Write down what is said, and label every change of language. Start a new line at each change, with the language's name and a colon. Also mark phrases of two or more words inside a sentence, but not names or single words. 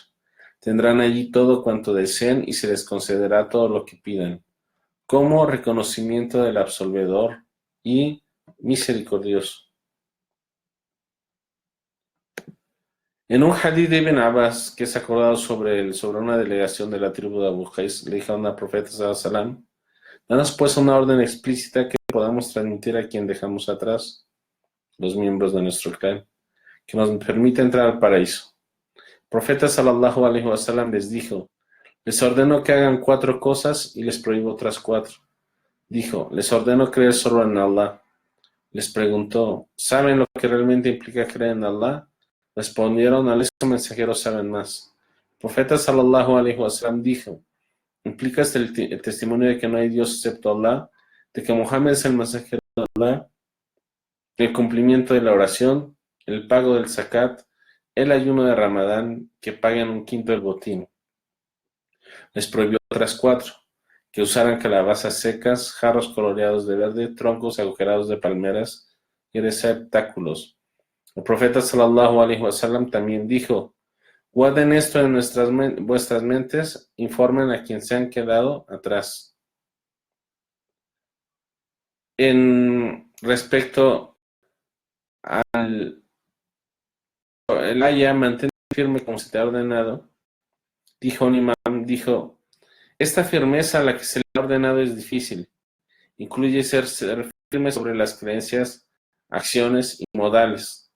Spanish: Tendrán allí todo cuanto deseen y se les concederá todo lo que pidan, como reconocimiento del absolvedor y misericordioso. En un hadith de Ibn Abbas, que es acordado sobre una delegación de la tribu de Abu Qais, le dijeron al profeta
Arabic: صلى الله عليه وسلم,
Spanish: danos pues una orden explícita que podamos transmitir a quien dejamos atrás, los miembros de nuestro clan, que nos permita entrar al paraíso. El profeta
Arabic: صلى الله عليه وسلم
Spanish: les dijo, les ordeno que hagan 4 cosas y les prohíbo otras 4. Dijo, les ordeno creer solo en Allah. Les preguntó, ¿saben lo que realmente implica creer en Allah? Respondieron, al estos mensajeros saben más. El profeta
Arabic: صلى الله عليه وسلم
Spanish: dijo, implica el testimonio de que no hay Dios excepto Allah, de que Muhammad es el mensajero de Allah, el cumplimiento de la oración, el pago del zakat, el ayuno de Ramadán, que paguen 1/5 del botín. Les prohibió otras 4, que usaran calabazas secas, jarros coloreados de verde, troncos agujerados de palmeras y receptáculos. El profeta
Arabic: صلى الله عليه وسلم
Spanish: también dijo, guarden esto en vuestras mentes, informen a quien se han quedado atrás. En respecto al el aya, mantén firme como se te ha ordenado, dijo un imam, dijo, esta firmeza a la que se le ha ordenado es difícil, incluye ser firme sobre las creencias, acciones y modales.